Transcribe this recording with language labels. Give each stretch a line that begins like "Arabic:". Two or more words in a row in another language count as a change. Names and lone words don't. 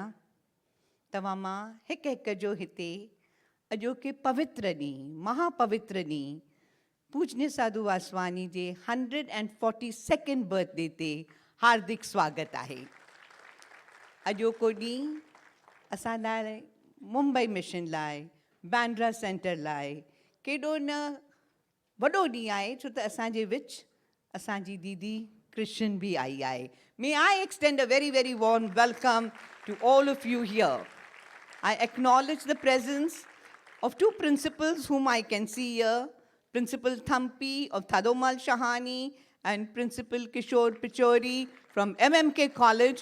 Sindhi: तव्हां मां हिकु हिकु जो हिते अॼोके पवित्र ॾींहुं महापवित्र ॾींहुं पूजनीय साधु वासवानी जे 142nd बर्थडे ते हार्दिक स्वागत आहे। अॼोको ॾींहुं असां लाइ मुंबई मिशन लाइ बैंड्रा सेंटर लाइ केॾो न वॾो ॾींहुं आहे छो त असांजे विच असांजी दीदी कृष्ण भी आई आहे।
English: May I extend a very, very warm welcome to all of you here. I acknowledge the presence of two principals whom I can see here, Principal Thampi of Thadomal Shahani and Principal Kishore Pichori from MMK College.